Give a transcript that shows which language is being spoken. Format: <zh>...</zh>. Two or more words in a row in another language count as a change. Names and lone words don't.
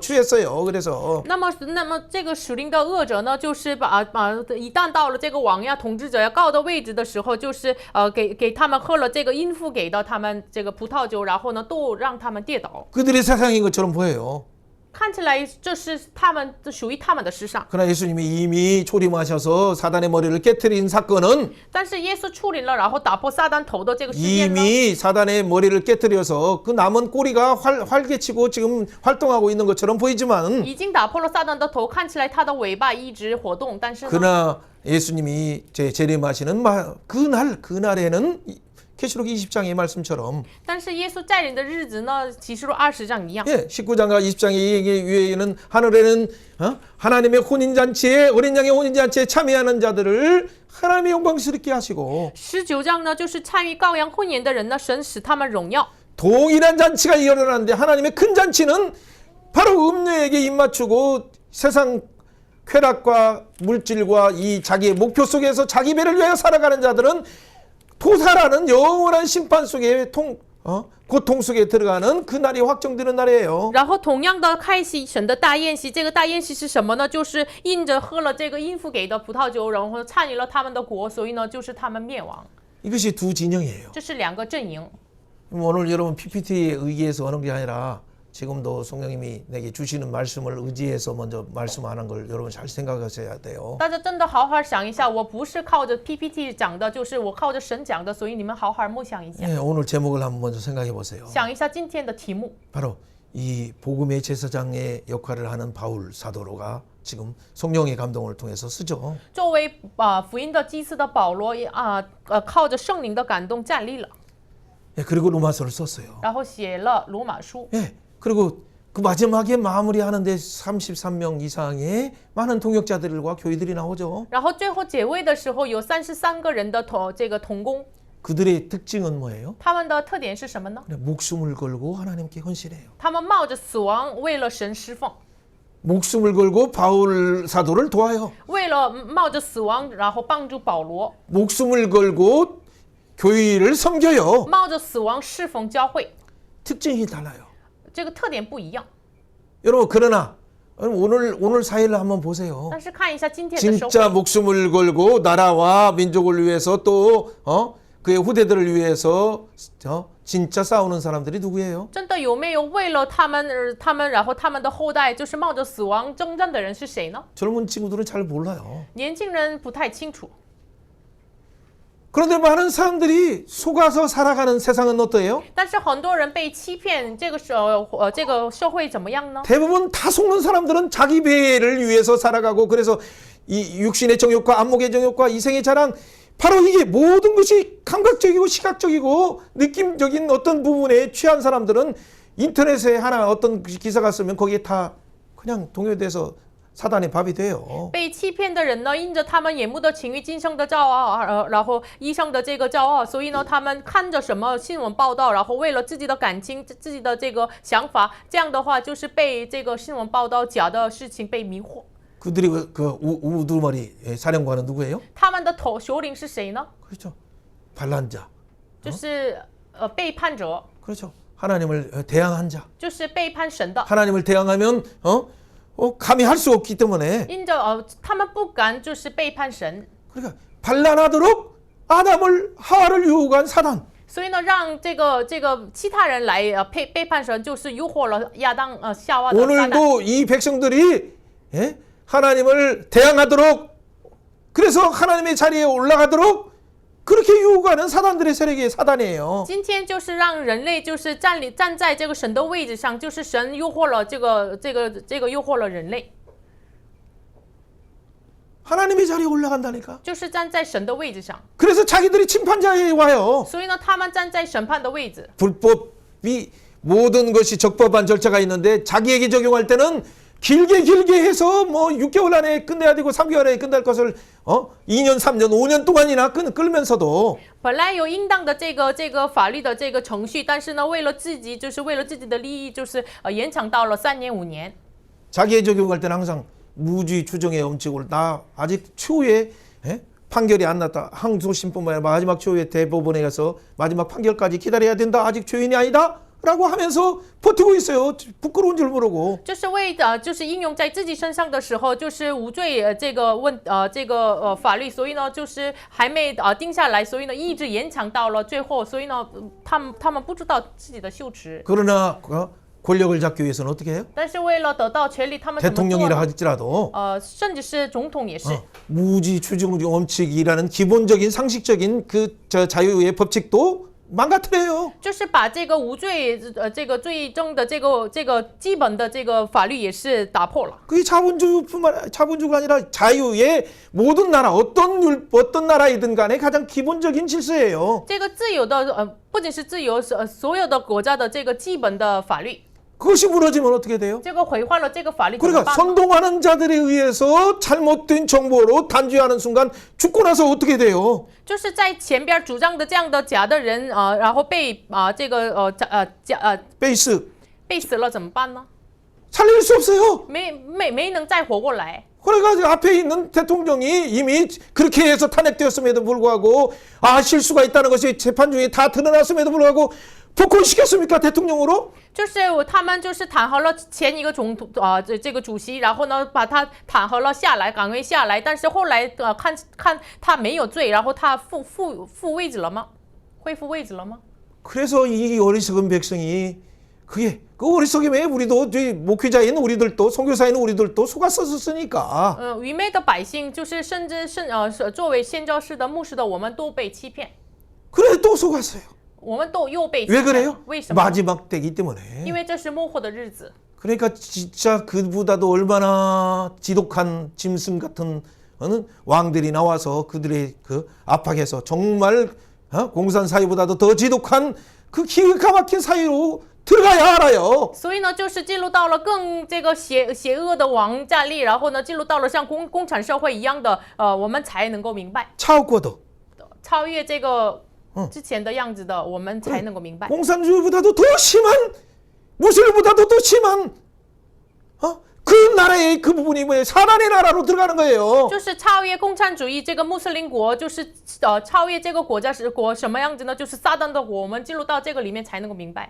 <ko>취했어요. 그래서</ko> <zh>那么这个属灵的恶者呢，就是一旦到了这个王呀、统治者呀高的位置的时候，就是给他们喝了这个阴妇给到他们这个葡萄酒，然后呢都让他们跌倒，</zh> <ko>그들의 세상인 것처럼 보여요.</ko> <zh>看起来这是他们属于他们的事上。</zh> <ko>그러나 예수님이 이미 초림하셔서 사단의 머리를 깨트린 사건은</ko> <zh>但是耶稣出临了，然后打破撒旦头的这个事件呢，</zh> <ko>이미 사단의 머리를 깨트려서 그 남은 꼬리가 활개치고 지금 활동하고 있는 것처럼 보이지만</ko> <zh>已经打破了撒旦的头，看起来他的尾巴一直活动，但是呢，</zh> <ko>그러나 예수님이 재림하시는 그날에는 계시록 20장의 말씀처럼</ko> <zh>但是耶稣再临的日子呢，启示录20章一样。</zh> <ko>예, 19장과 20장의 얘기 위에는 하늘에는 하나님의 혼인잔치에 어린 양의 혼인잔치에 참여하는 자들을 하나님의 영광스럽게 하시고</ko> <zh>19 章呢，就是参与羔羊婚宴的人呢，神使他们荣耀。</zh> <ko>동일한 잔치가 일어나는데 하나님의 큰 잔치는 바로 음녀에게 입맞추고 세상 쾌락과 물질과 이 자기의 목표 속에서 자기 배를 위하여 살아가는 자들은 도사라는 영원한 심판 속에 고통 속에 들어가는 그 날이 확정되는 날이에요.</ko> <zh>然后同样的开启神的大宴席，这个大宴席是什么呢？就是印着喝了这个阴府给的葡萄酒，然后参与了他们的国，所以呢，就是他们灭亡。</zh> <ko>이것이 두 진영이에요.</ko> <zh>这是两个阵营。</zh> <ko>오늘 여러분 PPT에 의해서 하는 게 아니라 지금도 성령님이 내게 주시는 말씀을 의지해서 먼저 말씀하는 걸 여러분 잘 생각하셔야 돼요.</ko> <zh>大家真的好好想一下，我不是靠着 PPT 讲的，就是我靠着神讲的，所以你们好好默想一下，</zh> <ko>네, 오늘 제목을 한번 먼저 생각해 보세요.</ko> <zh>想一下今天的题目。</zh> <ko>바로 이 복음의 제사장의 역할을 하는 바울 사도로가 지금 성령의 감동을 통해서 쓰죠.</ko> <zh>作为福音的祭司的保罗靠着圣灵的感动站立了，</zh> <ko>예, 그리고 로마서를 썼어요.</ko> <zh>然后写了罗马书。</zh> <ko>예, 그리고 그 마지막에 마무리하는데 33명 이상의 많은 동역자들과 교회들이 나오죠.</ko> <zh>然后最后结尾的时候，有33个人的这个同工，</zh> <ko>그들의 특징은 뭐예요?</ko> <zh>他们的特点是什么呢？</zh> <ko>목숨을 걸고 하나님께 헌신해요.</ko> <zh>他们冒着死亡，为了神侍奉，</zh> <ko>목숨을 걸고 바울 사도를 도와요.</ko> <zh>为了冒着死亡，然后帮助保罗，</zh> <ko>목숨을 걸고 교회를 섬겨요.</ko> <zh>冒着死亡侍奉教会，</zh> <ko>특징이 달라요.</ko> <zh>这个特点不一样。</zh> <ko>여러분 그러나 오늘 사회를 한번 보세요.</ko> <zh>但是看一下今天的社</zh> <ko>진짜</ko> <zh>会，</zh> <ko>목숨을 걸고 나라와 민족을 위해서 또 그의 후대들을 위해서 진짜 싸우는 사람들이 누구예요?</ko> <zh>真的有没有为了他们，然后他们的后代，就是冒着死亡征战的人是谁呢？</zh> <ko>젊은 친구들은 잘 몰라요.</ko> <zh>年轻人不太清楚。</zh> <ko>그런데 많은 사람들이 속아서 살아가는 세상은 어때요?</ko> <zh>但是很多人被欺骗，这个社会怎么样呢？</zh> <ko>대부분 다 속는 사람들은 자기 배를 위해서 살아가고 그래서 이 육신의 정욕과 안목의 정욕과 이생의 자랑 바로 이게 모든 것이 감각적이고 시각적이고 느낌적인 어떤 부분에 취한 사람들은 인터넷에 하나 어떤 기사가 쓰면 거기에 다 그냥 동요돼서 사단의 밥이 돼요.</ko> <zh>被欺骗的人呢，因着他们眼目的情欲、今生的骄傲，然后一生的这个骄傲，所以呢，他们看着什么新闻报道，然后为了自己的感情、自己的这个想法，这样的话就是被这个新闻报道假的事情被迷惑。</zh> <ko>그들이 그 우두머리 사령관은 누구예요?</ko> <zh>他们的首领是谁呢？</zh> <ko>그렇죠. 반란자.</ko> <zh>就是背叛者，</zh> <ko>그렇죠. 하나님을 대항한 자.</ko> <zh>就是背叛神的。</zh> <ko>하나님을 대항하면 감히 할 수 없기 때문에</ko> <zh>因着他们不敢就是背叛神，</zh> <ko>그러니까 반란하도록 아담을 하와를 유혹한 사단.</ko> <zh>所以呢，让这个其他人来背叛神，就是诱惑了亚当夏娃的撒旦。</zh> <ko>오늘도 이 백성들이 하나님을 대항하도록 그래서 하나님의 자리에 올라가도록 그렇게 유혹하는 사단들의 세력이 사단이에요.</ko> <zh>今天就是让人类就是站在这个神的位置上，就是神诱惑了这个诱惑了人类，</zh> <ko>하나님의 자리에 올라간다니까.</ko> <zh>就是站在神的位置上。</zh> <ko>그래서 자기들이 심판자에 와요.</ko> <zh>所以呢，他们站在审判的位置。</zh> <ko>불법이 모든 것이 적법한 절차가 있는데 자기에게 적용할 때는 길게 해서 뭐 6개월 안에 끝내야 되고 3개월 안에 끝날 것을 2년, 3년, 5년 동안이나 끌면서도</ko> <zh>本来有应当的这个法律的这个程序，但是呢，为了自己的利益，就是延长到了3年5年。</zh> <ko>자기에 적용할 때는 항상 무죄 추정의 엄칙을 나 아직 추후에 판결이 안 났다. 항소심뿐만 아니라 마지막 추후에 대법원에 가서 마지막 판결까지 기다려야 된다. 아직 죄인이 아니다. 라고 하면서 버티고 있어요. 부끄러운 줄 모르고.</ko> <zh>就是为就是应用在自己身上的时候，就是无罪这个法律，所以呢，就是还没定下来，所以呢，一直延长到了最后，所以呢，他们不知道自己的羞耻。</zh> <ko>그러나 권력을 잡기 위해서는 어떻게 해요?</ko> <zh>但是为了得到权力，他们怎么做</zh> <ko>대통령이라</ko> <zh>呢？</zh> <ko>할지라도</ko> <zh>甚至是总统也是。</zh> <ko>무지 추징 원칙이라는 기본적인 상식적인 그 자유의 법칙도 망가뜨려요.</ko> <zh>就是把这个无罪这个最终的这个基本的这个法律也是打破了。</zh> <ko>그게 자본주가 아니라 자유의 모든 나라 어떤 나라이든 간에 가장 기본적인 질서예요.</ko> <zh>这个自由的不仅是自由，所有的国家的这个基本的法律，</zh> <ko>그것이 무너지면 어떻게 돼요?</ko> <zh>这个毁坏了这个法律怎么</zh> <ko>그러니까</ko> <zh>办呢？</zh> <ko>선동하는 자들에 의해서 잘못된 정보로 단죄하는 순간 죽고 나서 어떻게 돼요?</ko> <zh>就是在前边主张的这样的假的人然后被这个 베이스 被死了怎么办呢？</zh> <ko>살릴 수 없어요.</ko> <zh>没能再活过来。</zh> <ko>그래가지고 앞에 있는 대통령이 이미 그렇게 해서 탄핵되었음에도 불구하고 실수가 있다는 것이 재판 중에 다 드러났음에도 불구하고 복권시켰습니까 대통령으로?</ko> <zh>就是他们就是弹劾了前一个总统这个主席，然后呢把他弹劾了下来，赶回下来，但是后来看他没有罪，然后他复位置了吗？恢复位置了吗？</zh> <ko>그래서 이 어리석은 백성이 그게 그 어리석음에 우리도 목회자인 우리들도 선교사인 우리들도 속았었으니까.</ko> <zh>愚昧的百姓就是甚至作为宣教士的牧师的，我们都被欺骗，</zh> <ko>그래 또 속았어요.</ko> <zh>我们都又被欺</zh> <ko>왜</ko> <zh>骗</zh> <ko>그래요?</ko> <zh>了。为什么？</zh> <ko>마지막 때이기 때문에.</ko> <zh>因为这是末后的日子。</zh> <ko>그러니까 진짜 그보다도 얼마나 지독한 짐승 같은 왕들이 나와서 그들의 그 압박해서 정말 공산 사회보다도 더 지독한 그 기가 막힌 사회로 들어가야 알아요.</ko> <zh>所以呢，就是进入到了更这个邪恶的王站立，然后呢，进入到了像共产社会一样的我们才能够明白， 차오거도 超越这个之前的样子的，我们才能够明白。</zh> <ko>공산주의보다도 더 심한 무슬림보다도 더 심한 그 나라의 그 부분이 뭐예요? 사단의 나라로 들어가는 거예요.</ko> <zh>就是超越共产主义这个穆斯林国，就是超越这个国家是国什么样子呢？就是撒旦的国，我们进入到这个里面才能够明白。</zh>